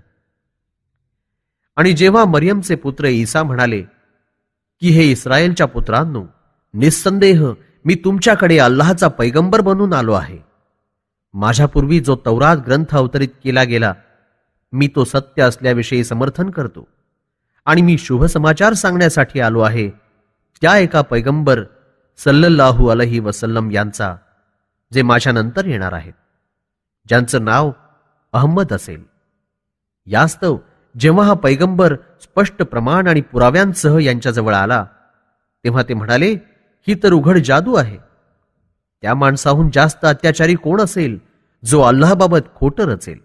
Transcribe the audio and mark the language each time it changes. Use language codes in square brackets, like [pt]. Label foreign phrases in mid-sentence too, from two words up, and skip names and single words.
[mr] आणि जेव्हा मरियमचे पुत्र ईसा म्हणाले की हे इस्रायलच्या पुत्रांनो, निस्संदेह मी तुमच्याकडे अल्लाहचा पैगंबर बनून आलो आहे. माझ्यापूर्वी जो तौरात ग्रंथ अवतरित केला गेला मी तो सत्य असल्याविषयी समर्थन करतो आणि मी शुभ समाचार सांगण्यासाठी आलो आहे त्या एका पैगंबर [ar] صلى الله عليه وسلم [mr] यांचा, जे माझ्यानंतर येणार आहेत, ज्यांचं नाव अहमद असेल. यास्तव जेव्हा हा पैगंबर स्पष्ट प्रमाण आणि पुराव्यांसह यांच्याजवळ आला तेव्हा ते म्हणाले, ही तर उघड जादू आहे. त्या माणसाहून जास्त अत्याचारी कोण असेल जो अल्लाहबाबत खोटं रचेल?